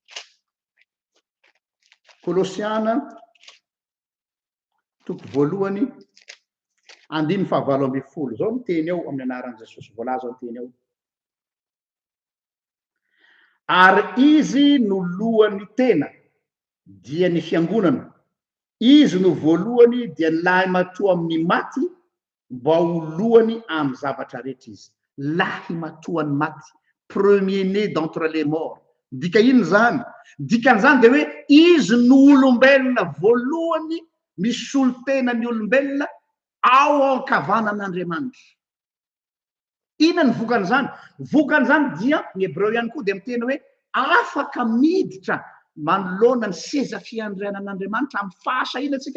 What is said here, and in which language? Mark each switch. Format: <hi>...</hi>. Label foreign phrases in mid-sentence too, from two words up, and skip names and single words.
<mg>Kolosiana toko voalohany 7:20 zao ny teny eo amin'ny anaran'i Jesosy voalaza ny teny eo ary izy no lohan'ny tena dia ny fiangonana izy no voalohany dia ny lahy matoa amin'ny maty mba ho lohany amin'ny zavatra rehetra izy lahy matoa ny maty</mg> <fr>premier né d'entre les morts</fr> <mg>dika ino zany dikan'izany de hoe izy no olombelona voalohany misy olo tena ny olombelona ao ankavanan'Andriamanitra Inona ny vokan'izany? Vokan'izany dia ny hebreo ihany koa dia miteny hoe afaka miditra manoloana ny seza fiandrianan'Andriamanitra amin'ny fahasahina antsika.</mg>